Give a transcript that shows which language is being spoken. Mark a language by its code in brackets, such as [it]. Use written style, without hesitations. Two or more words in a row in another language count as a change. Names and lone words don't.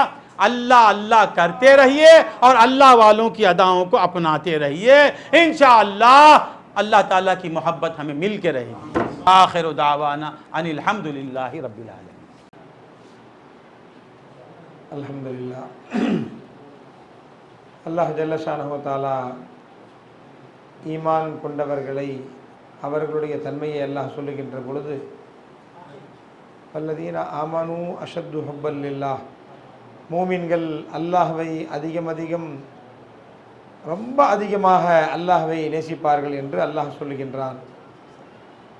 [ur] اللہ اللہ کرتے رہیے اور اللہ والوں کی اداؤں کو اپناتے رہیے، انشاءاللہ اللہ تعالیٰ کی محبت ہمیں مل کے رہے گی۔ [ar] آخر دعوانا ان الحمدللہ رب العالمین۔ الحمدللہ، [ta] அல்லாஹ் [ar] جل شانه تعالى [ta] ஈமான் கொண்டவர்களை அவர்களுடைய தன்மையை அல்லாஹ் சொல்லுகின்ற பொழுது [ar] والذين آمنوا أشد حبا لله, [ta] மூமின்கள் அல்லாஹ்வை அதிகம் ரொம்ப அதிகமாக அல்லாஹ்வை நேசிப்பார்கள் என்று அல்லாஹ் சொல்லுகின்றான்.